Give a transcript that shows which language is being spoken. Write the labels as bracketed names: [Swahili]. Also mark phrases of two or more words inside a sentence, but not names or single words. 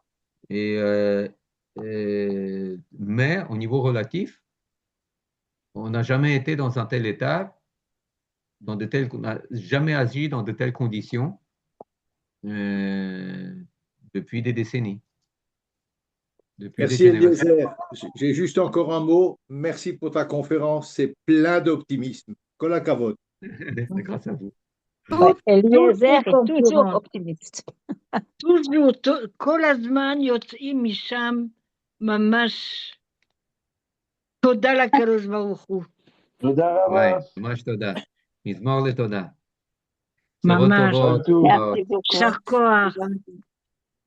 [French] Mais au niveau relatif, on n'a jamais été dans un tel état, on n'a jamais agi dans de telles conditions depuis des décennies. Merci Eliezer. J'ai juste encore un mot. Merci pour ta conférence. C'est plein d'optimisme. [Hebrew] כל הכבוד. [French] C'est grâce à vous. Eliezer est toujours optimiste. toujours, [Hebrew] כל הזמן יוצאים משם ממש תודה לקדוש ברוך הוא. תודה רבה. ממש תודה. מזמור לתודה. ממש. בשורות טובות. יישר כוח.